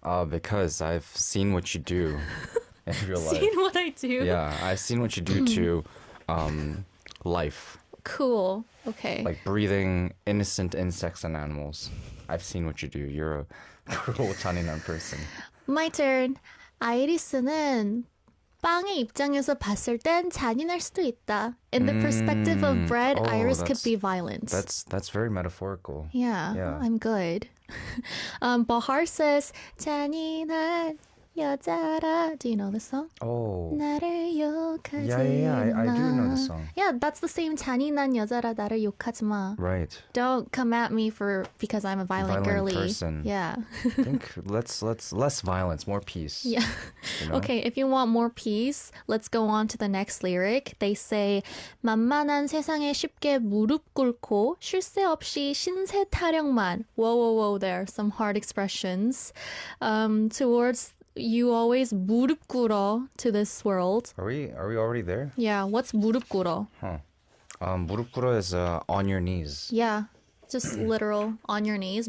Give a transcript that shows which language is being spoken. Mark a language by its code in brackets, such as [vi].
[en] Because I've seen what you do in real life. Seen what I do? Yeah, I've seen what you do to life. Cool. Okay. Like breathing innocent insects and animals. I've seen what you do. You're a cruel, 잔인한 person. My turn. 아이리스는 [ko] 빵의 입장에서 봤을 땐 잔인할 수도 있다. [en] In the perspective of bread, Iris could be violent. That's very metaphorical. Yeah, Yeah. I'm good. Bahar says, [ko] 잔인한 여자라. [en] Do you know this song? Oh. [ko] 나를 욕하지 [en] Yeah, I do know [ko] 마. [en] this song. Yeah, that's the same [ko] 잔인한 여자라 나를 욕하지 마. [en] Right. Don't come at me because I'm a violent girly. person. Yeah. I think let's less violence, more peace. Yeah. You know? Okay, if you want more peace, let's go on to the next lyric. They say, [ko] 만만한 세상에 쉽게 무릎 꿇고 쉴 새 없이 신세 타령만. [en] Whoa, there are some hard expressions. Towards you always [ko] 무릎 꿇어 [en] to this world. Are we already there? Yeah, what's [ko] 무릎 꿇어? 무릎 꿇어 [en] is on your knees. Yeah, just literal on your knees.